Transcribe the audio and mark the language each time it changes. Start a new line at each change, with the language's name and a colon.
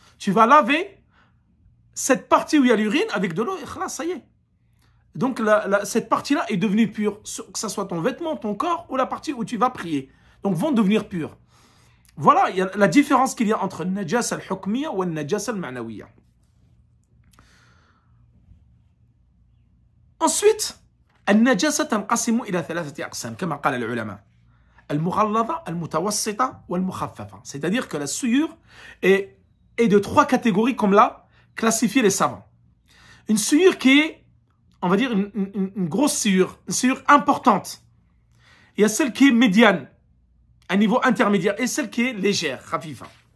French: Tu vas laver cette partie où il y a l'urine avec de l'eau et là, ça y est. Donc cette partie-là est devenue pure, que ce soit ton vêtement, ton corps ou la partie où tu vas prier. Donc vont devenir purs. Voilà, il y a la différence qu'il y a entre
Arabic: النجاسة الحكمية والنجاسة المعنوية.
French: Ensuite,
Arabic: النجاسة تنقسم إلى 3 أقسام كما قال العلماء. المغلظة, المتوسطة والمخففة.
French: C'est-à-dire que la souillure est de 3 catégories comme l'a classifié les savants. Une souillure qui est, on va dire, une grosse souillure, une souillure importante. Il y a celle qui est médiane, un niveau intermédiaire, et celle qui est légère, khafifa.